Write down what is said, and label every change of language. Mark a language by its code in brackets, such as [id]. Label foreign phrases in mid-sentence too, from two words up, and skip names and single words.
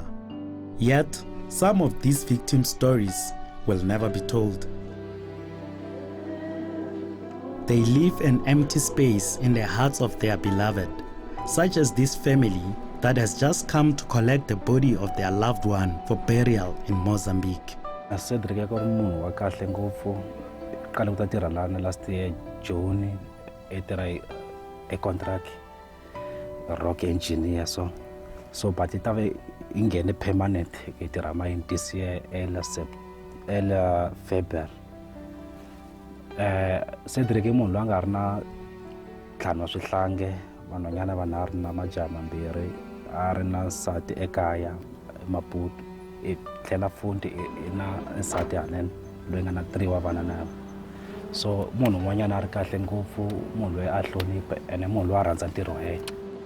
[en] Yet, some of these victim stories will never be told. They leave an empty space in the hearts of their beloved, such as this family that has just come to collect the body of their loved one for burial in Mozambique. [ts] Cedric ku ri munhu wa kahle ngopfu kale ku ta tirha lana [en] last year June [ts] tirha [en] contract rock engineer so but it have [ts] ingene permanent ke tirha mine [en] this year [ts] ela February. Cedric I munhu loyi a nga ri na ntlhanu wa swihlange vanhwanyana vanharhu na majaha mambirhi a ri na nsati ekaya Maputo I tlhela futhi na nsati haleni loyi nga na 3 wa vana na so munhu un'wanyana a ri kahle ngopfu munhu loyi a hlonipha ene munhu loyi a rhandza ntirho wa yena.